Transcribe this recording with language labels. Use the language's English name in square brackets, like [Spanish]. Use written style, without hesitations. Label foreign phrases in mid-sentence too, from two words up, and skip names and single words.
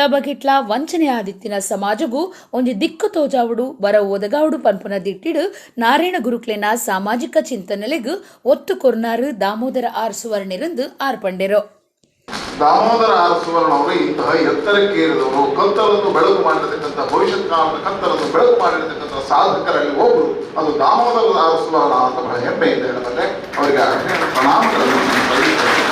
[Tulu] ಬಗಿಟ್ಲ ವಂಚನೆ ಆದಿತ್ತಿನ ಸಮಾಜಗೂ ಒಂದು ದಿಕ್ಕು ತೋಜಾವುಡು ಬರ ಓದಗಾವುಡು ಪನ್ಪುನ ದಿಟ್ಟಿಡು ನಾರಾಯಣ ಗುರುಕ್ಲೆನ ಸಾಮಾಜಿಕ ಚಿಂತನೆಲೆಗೂ ಒತ್ತು ಕೊರ್ನಾರು ದಾಮೋದರ ಆರ್ ಸುವರ್ಣೆರೆಂದು ಆರ್ಪಂಡೆರು [Kannada] ದಾಮೋದರ ಆರ್ ಸುವರ್ಣ ಅವರು ಇಂತಹ ಎತ್ತರಕ್ಕೇರಿದವರು ಕತ್ತಲನ್ನು ಬೆಳಕು ಮಾಡಿರತಕ್ಕಂಥ ಭವಿಷ್ಯತ್ ಕಾಲದ ಕತ್ತಲನ್ನು ಬೆಳಕು ಮಾಡಿರತಕ್ಕಂಥ ಸಾಧಕರಲ್ಲಿ ಒಬ್ಬರು ಅದು ದಾಮೋದರ ಆರ್ ಸುವರ್ಣ ಅಂತ ಬಹಳ ಹೆಮ್ಮೆಯಿಂದ ಹೇಳಬಲ್ಲೆ ಅವರಿಗೆ ಪ್ರಣಾಮಗಳನ್ನು ಸಲ್ಲಿಸುತ್ತೇನೆ.